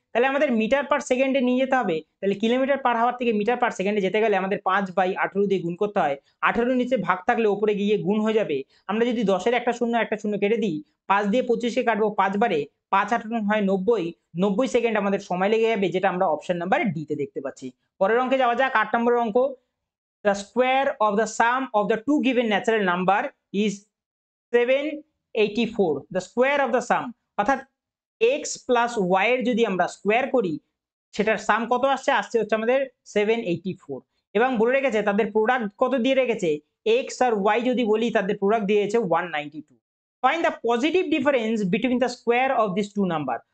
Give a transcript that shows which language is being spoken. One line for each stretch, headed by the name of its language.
Bangla: তাহলে আমাদের মিটার/সেকেন্ডে নিয়ে যেতে হবে। তাহলে কিলোমিটার/আওয়ার থেকে মিটার/সেকেন্ডে যেতে গেলে আমাদের 5/18 দিয়ে গুণ করতে হয়। 18 নিচে ভাগ থাকলে উপরে গিয়ে গুণ হয়ে যাবে। আমরা যদি 10 এর একটা শূন্য কেটে দিই, 5 দিয়ে 25 কে কাটবো 5 বারে, 5×18 হয় 90, 90 সেকেন্ড আমাদের সময় লেগে যাবে, যেটা আমরা অপশন নাম্বার ডি তে দেখতে পাচ্ছি। পরের অঙ্কে যাওয়া যাক, 8 নম্বরের অঙ্ক।
English: The square of the sum of the two given natural number is 784. The square of the sum,
Bangla: অর্থাৎ x plus y এর যদি আমরা স্কোয়ার করি, সেটার সাম কত আসছে? আসছে হচ্ছে আমাদের 784। এবং বলে রেখেছে তাদের প্রোডাক্ট কত দিয়ে রেখেছে? x আর y যদি বলি, তাদের প্রোডাক্ট দিয়েছে 192।
English: Find the positive difference between the square of this two number.